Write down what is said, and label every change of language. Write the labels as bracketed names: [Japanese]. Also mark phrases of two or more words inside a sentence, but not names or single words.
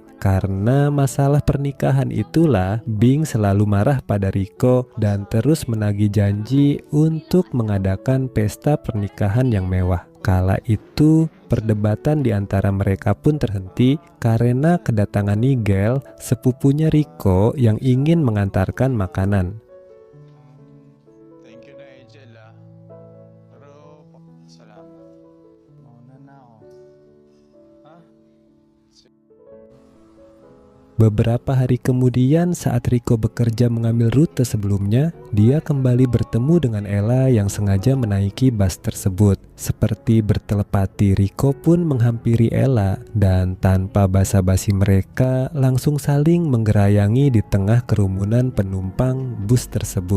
[Indonesian] Karena masalah pernikahan itulah Bing selalu marah pada Riko dan terus menagih janji untuk mengadakan pesta pernikahan yang mewah. Kala itu, perdebatan di antara mereka pun terhenti karena kedatangan Nigel, sepupunya Riko yang ingin mengantarkan makanan. [English] Thank you, Nigel, [Filipino] ah. Pero, salamat. Mauna na ako. Ha? [Indonesian] Beberapa hari kemudian saat Riko bekerja mengambil rute sebelumnya, dia kembali bertemu dengan Ella yang sengaja menaiki bus tersebut. Seperti bertelepati, Riko pun menghampiri Ella dan tanpa basa-basi mereka langsung saling menggerayangi di tengah kerumunan penumpang bus tersebut.